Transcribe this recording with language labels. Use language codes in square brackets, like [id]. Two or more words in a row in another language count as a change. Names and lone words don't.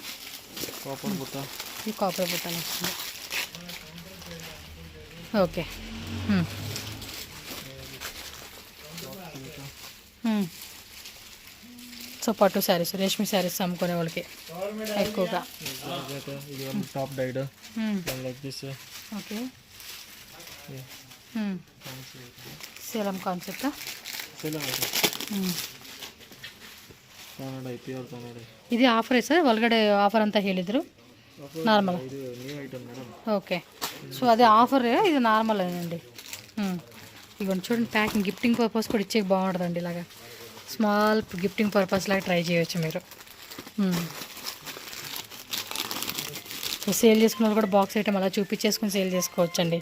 [en] Copper butta. [te] ఈ కాపర్ బుట్టలు వస్తుంది. ఓకే, సో పట్టు శారీస్, రేష్మి శారీస్ అమ్ముకునే వాళ్ళకి ఎక్కువగా. [en] Georgette. This one top dyed. Then like this. [te] ఓకే, [en] Yeah. [te] సేలం కాన్సెప్ట్. [en] Sela. Canada, pure Canada. [te] ఇది ఆఫర్ సార్, [kn] ಒಳಗಡೆ ఆఫర్ ಅಂತ ಹೇಳಿದ್ರು. నార్మల్. ಇದು [en] new item madam. [te] ఓకే, సో అదే ఆఫర్, ఇది నార్మల్ అండి. ఇవన్నీ చూడండి, [en] packing gifting purpose [te] కూడా ఇచ్చే బాగుంటుందండి. ఇలాగా [en] small gifting purpose [te] లాగా ట్రై చేయవచ్చు మీరు. సేల్ చేసుకున్న వాళ్ళు కూడా [en] box item [te] అలా చూపించేసుకుని సేల్ చేసుకోవచ్చు అండి.